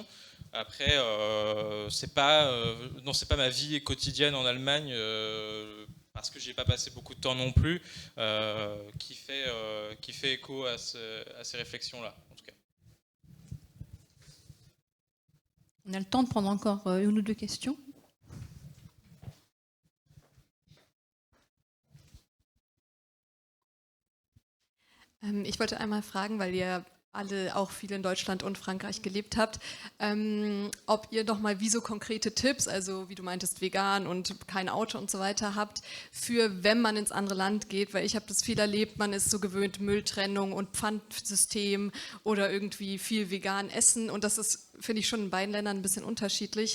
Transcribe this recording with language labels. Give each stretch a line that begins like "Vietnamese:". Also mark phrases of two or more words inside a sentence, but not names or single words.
French: Après, c'est pas ma vie quotidienne en Allemagne, parce que j'ai pas passé beaucoup de temps non plus, qui fait écho à ces réflexions-là. On a le temps de prendre encore une ou deux questions.
German: Ich wollte einmal fragen, weil ihr alle auch viel in Deutschland und Frankreich gelebt habt, ob ihr noch mal wie so konkrete Tipps, also wie du meintest, vegan und kein Auto und so weiter habt, für wenn man ins andere Land geht, weil ich habe das viel erlebt, man ist so gewöhnt, Mülltrennung und Pfandsystem oder irgendwie viel vegan essen und das ist, finde ich, schon in beiden Ländern ein bisschen unterschiedlich.